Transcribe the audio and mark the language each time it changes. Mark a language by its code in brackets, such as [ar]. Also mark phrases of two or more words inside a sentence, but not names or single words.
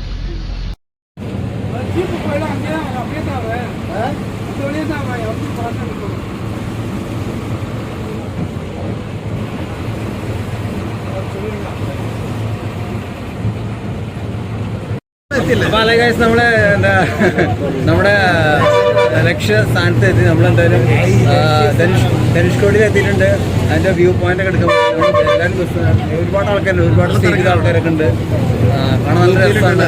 [ta] ஜீப்பு போயிடும், அங்கே அப்படியே தான் அந்த வழியே தான் எப்படி பார்த்து சொல்லுவீங்களா? [ml] അപ്പൊ അല്ലെ ഗൈസ് നമ്മളെ എന്താ നമ്മുടെ ലക്ഷ്യ സ്ഥാനത്ത് എത്തി. നമ്മളെന്തായാലും ധനുഷ്കോടിയിൽ എത്തിയിട്ടുണ്ട്. അതിന്റെ വ്യൂ പോയിന്റ് ഒക്കെ എടുക്കും. എല്ലാവരും ഒരുപാട് ആൾക്കാരുണ്ട്, ഒരുപാട് സ്റ്റേറ്റ് ചെയ്ത ആൾക്കാരൊക്കെ ഉണ്ട്. കാണാൻ നല്ല രസമാണ്.